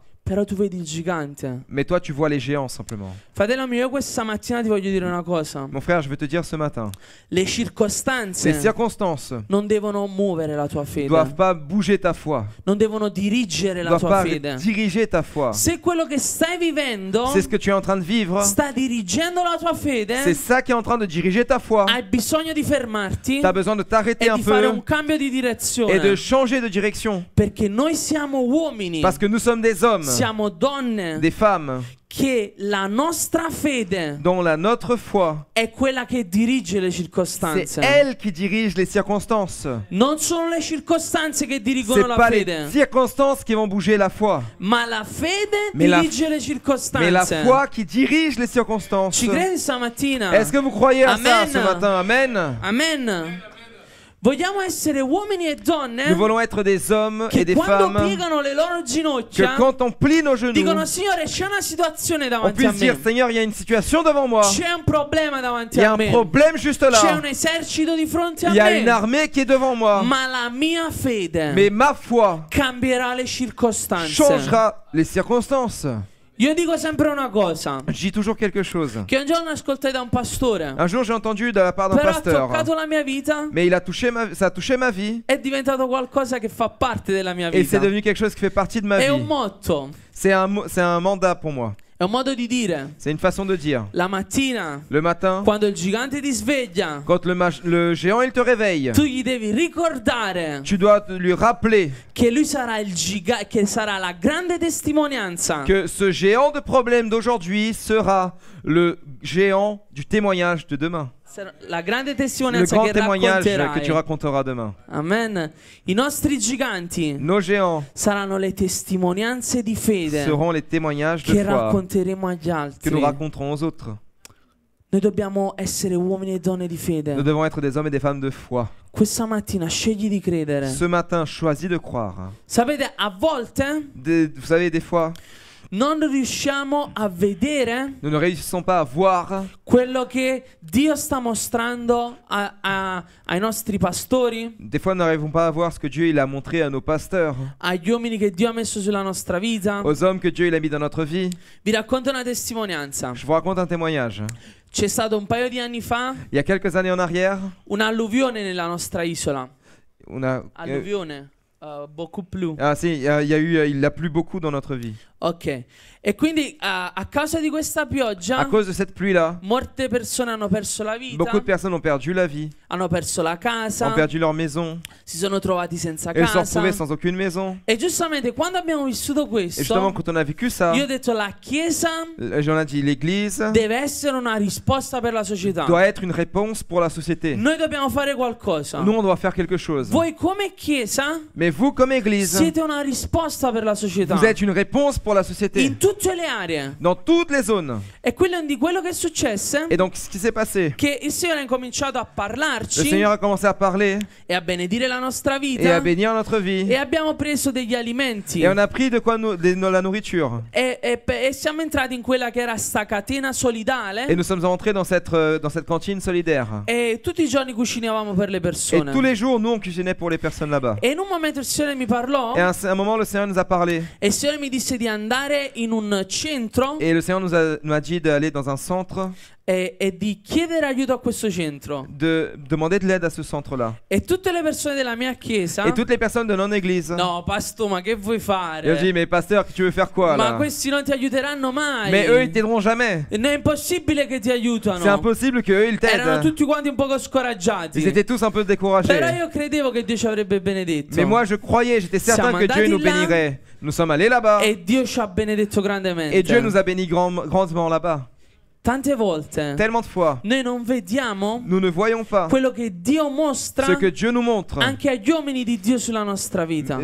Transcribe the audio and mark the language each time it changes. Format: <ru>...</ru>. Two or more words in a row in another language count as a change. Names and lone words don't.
<it>Però tu vedi il gigante.</it> <fr>Mais toi tu vois les géants simplement.</fr> <it>Fratello mio, io questa mattina ti voglio dire una cosa.</it> <fr>Mon frère, je veux te dire ce matin,</fr> <it>Le</it> <fr>les</fr> <it>circostanze</it> <fr>circonstances</fr> <it>non devono muovere la tua fede.</it> <fr>doivent pas bouger ta foi,</fr> <it>Non devono dirigere la</it> <fr>doivent</fr> <it>tua</it> <fr>pas</fr> <it>fede.</it> <fr>diriger ta foi.</fr> <it>Se quello che stai vivendo</it> <fr>C'est ce que tu es en train de vivre.</fr> <it>sta dirigendo la tua</it> <fr>C'est</fr> <it>fede,</it> <fr>ça qui est en train de diriger ta foi.</fr> <it>hai bisogno di fermarti</it> <fr>Tu as besoin de t'arrêter</fr> <it>e</it> <fr>un</fr> <it>di fare</it> <fr>peu</fr> <it>un cambio di</it> <fr>et de</fr> <it>direzione.</it> <fr>changer de direction.</fr> <it>Perché noi siamo uomini,</it> <fr>Parce que nous sommes des hommes,</fr> <it>siamo donne,</it> <fr>des femmes,</fr> <it>che la nostra fede</it> <fr>dont notre foi,</fr> <it>è quella che dirige le</it> <fr>c'est</fr> <it>circostanze.</it> <fr>elle qui dirige les circonstances.</fr> <it>Non sono le circostanze che dirigono</it> <fr>C'est</fr> <it>la</it> <fr>pas les</fr> <it>fede,</it> <fr>circonstances qui vont bouger la foi,</fr> <it>ma la fede</it> <fr>Mais la-</fr> <it>dirige le</it> <fr>mais la</fr> <it>circostanze.</it> <fr>foi qui dirige les circonstances.</fr> <it>Ci credi stamattina?</it> <fr>Est-ce que vous croyez à ça</fr> <it>Amen.</it> <fr>ce matin? Amen. Amen.</fr> <it>Vogliamo essere uomini e</it> <fr>Nous</fr> <it>donne</it> <fr>voulons être des hommes et</fr> <it>che</it> <fr>des</fr> <it>quando</it> <fr>femmes</fr> <it>piegano le loro</it> <fr>que</fr> <it>ginocchia</it> <fr>quand on plie nos</fr> <it>dicono:</it> <fr>genoux,</fr> <it>Signore, c'è una situazione</it> <fr>on</fr> <it>davanti a</it> <fr>puisse dire</fr> <it>me,</it> <fr>Seigneur, il y a une situation devant moi.</fr> <it>c'è un problema davanti</it> <fr>Il y a</fr> <it>a</it> <fr>un</fr> <it>me,</it> <fr>problème juste</fr> <it>c'è</it> <fr>là.</fr> <it>un esercito di fronte a</it> <fr>Il y a une</fr> <it>me,</it> <fr>armée qui est devant moi.</fr> <it>ma la mia fede</it> <fr>Mais ma foi</fr> <it>cambierà le circostanze.</it> <fr>changera les circonstances.</fr> <it>Io dico sempre una cosa</it> <fr>Je dis toujours quelque chose.</fr> <it>che un giorno ascoltai da un pastore,</it> <fr>Un jour, j'ai entendu de la part d'un</fr> <it>però ha</it> <fr>pasteur,</fr> <it>toccato la mia vita,</it> <fr>mais ça a touché ma vie</fr> <it>è diventato qualcosa che fa parte della mia</it> <fr>et c'est</fr> <it>vita.</it> <fr>devenu quelque chose qui fait partie de ma</fr> <it>È un</it> <fr>vie.</fr> <it>motto,</it> <fr>C'est un mandat pour moi.</fr> <it>è un modo di dire.</it> <fr>C'est une façon de dire.</fr> <it>La mattina,</it> <fr>Le matin,</fr> <it>quando il gigante ti sveglia,</it> <fr>quand le géant il te réveille,</fr> <it>tu gli devi ricordare</it> <fr>tu dois lui rappeler</fr> <it>che lui sarà che sarà la grande testimonianza</it> <fr>que ce géant de problème d'aujourd'hui sera le géant du témoignage de demain.</fr> <it>sarà la grande</it> <fr>Le</fr> <it>testimonianza</it> <fr>grand</fr> <it>che</it> <fr>témoignage que tu</fr> <it>racconterai.</it> <fr>raconteras demain.</fr> <it>Amen. I nostri giganti</it> <fr>Nos géants</fr> <it>saranno le testimonianze di fede</it> <fr>seront les témoignages de</fr> <it>che</it> <fr>foi</fr> <it>racconteremo agli</it> <fr>que</fr> <it>altri.</it> <fr>nous raconterons aux autres.</fr> <it>Noi dobbiamo essere uomini e donne di</it> <fr>Nous</fr> <it>fede.</it> <fr>devons être des hommes et des femmes de foi.</fr> <it>Questa mattina scegli di credere.</it> <fr>Ce matin, choisis de croire.</fr> <it>Sapete, a volte</it> <fr>Vous savez, des fois,</fr> <it>non riusciamo a vedere</it> <fr>nous ne réussissons pas à voir</fr> <it>quello che Dio sta mostrando ai nostri pastori,</it> <fr>Des fois, nous n'arrivons pas à voir ce que Dieu il a montré à nos pasteurs,</fr> <it>agli uomini che Dio ha messo sulla nostra vita.</it> <fr>aux hommes que Dieu il a mis dans notre vie.</fr> <it>Vi racconto una testimonianza.</it> <fr>Je vous raconte un témoignage.</fr> <it>C'è stato un paio di anni fa</it> <fr>Il y a quelques années en arrière,</fr> <it>un'alluvione nella nostra isola.</it> <fr>on a... Alluvione, beaucoup plus. Ah si, il a plu beaucoup dans notre vie. Ok.</fr> <it>E quindi a causa di questa</it> <fr>À</fr> <it>pioggia</it> <fr>cause de cette pluie-là,</fr> <it>molte persone hanno perso la vita,</it> <fr>beaucoup de personnes ont perdu la vie,</fr> <it>hanno perso la</it> <fr>ont</fr> <it>casa,</it> <fr>perdu leur maison,</fr> <it>si sono trovati senza</it> <fr>et se sont</fr> <it>casa.</it> <fr>retrouvés sans aucune maison.</fr> <it>E giustamente quando abbiamo vissuto</it> <fr>Et justement,</fr> <it>questo,</it> <fr>quand on a vécu ça,</fr> <it>io ho detto la Chiesa</it> <fr>j'en ai dit, l'Église</fr> <it>deve essere una risposta per la società.</it> <fr>doit être une réponse pour la société.</fr> <it>Noi dobbiamo fare qualcosa.</it> <fr>Nous, on doit faire quelque chose.</fr> <it>Voi come Chiesa</it> <fr>Mais vous, comme Église,</fr> <it>siete una risposta per la società.</it> <fr>vous êtes une réponse pour la société,</fr> <it>In tutte le aree.</it> <fr>dans toutes les zones.</fr> <it>E quello che successe</it> <fr>Et donc, ce qui s'est passé,</fr> <it>che il Signore ha incominciato a</it> <fr>le</fr> <it>parlarci</it> <fr>Seigneur a commencé à parler</fr> <it>e a benedire la nostra</it> <fr>et</fr> <it>vita</it> <fr>à bénir notre</fr> <it>e</it> <fr>vie.</fr> <it>abbiamo preso degli alimenti</it> <fr>Et on a pris de quoi la nourriture.</fr> <it>e siamo entrati in quella che era sta catena</it> <fr>Et</fr> <it>solidale</it> <fr>nous sommes entrés dans cette cantine solidaire.</fr> <it>e tutti i giorni cucinavamo per le</it> <fr>Et</fr> <it>persone.</it> <fr>tous les jours, nous, on cuisinait pour les personnes là-bas.</fr> <it>E in un momento il Signore mi parlò</it> <fr>Et à un moment, le Seigneur nous a parlé.</fr> <it>e il Signore mi disse di andare in un centro</it> <fr>Et le Seigneur nous a dit d'aller dans un centre,</fr> <it>e di chiedere aiuto a questo centro.</it> <fr>de demander de l'aide à ce centre-là.</fr> <it>E tutte le persone della mia chiesa:</it> <fr>Et toutes les personnes de non-église.</fr> <it>no, pastore, ma che vuoi</it> <fr>Et on dit,</fr> <it>fare?</it> <fr>mais pasteur, tu veux faire quoi</fr> <it>Ma</it> <fr>là?</fr> <it>questi non ti aiuteranno mai.</it> <fr>Mais eux, ils t'aideront jamais.</fr> <it>Non è impossibile che ti aiutano.</it> <fr>C'est impossible qu'eux, ils</fr> <it>Erano</it> <fr>t'aident.</fr> <it>tutti quanti un poco scoraggiati.</it> <fr>Ils étaient tous un peu découragés.</fr> <it>Però io credevo che Dio ci avrebbe benedetto.</it> <fr>Mais moi, je croyais, j'étais certain</fr> <it>Siamo</it> <fr>que Dieu</fr> <it>andati</it> <fr>nous</fr> <it>là.</it> <fr>bénirait. Nous sommes allés là-bas.</fr> <it>E Dio ci ha benedetto grandemente.</it> <fr>Et Dieu nous a bénis grandement là-bas.</fr> <it>Tante volte</it> <fr>Tellement de fois,</fr> <it>noi non vediamo</it> <fr>nous ne voyons pas</fr> <it>quello che Dio mostra</it> <fr>ce que Dieu nous montre.</fr> <it>anche agli uomini di Dio sulla nostra vita.</it>